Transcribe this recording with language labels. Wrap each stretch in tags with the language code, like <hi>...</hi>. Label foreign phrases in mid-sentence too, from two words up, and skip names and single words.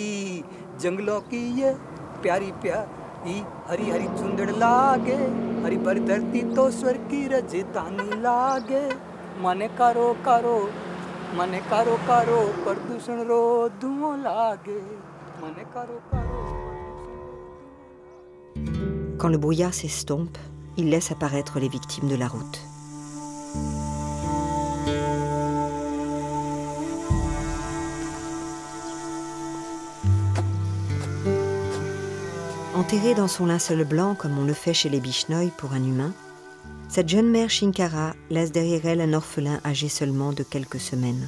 <raj>जंगलों की ये प्यारी प्यारी हरी हरी चुंदड़ लागे हरी भरी धरती तो स्वर की रजतानी लागे मने करो करो प्रदूषण रो धुओं लागे मने करो करो.</raj> <fr>Quand le brouillard s'estompe, il laisse apparaître les victimes de la route. Enterrée dans son linceul blanc comme on le fait chez les Bishnoi pour un humain, cette jeune mère Chinkara laisse derrière elle un orphelin âgé seulement de quelques semaines.</fr>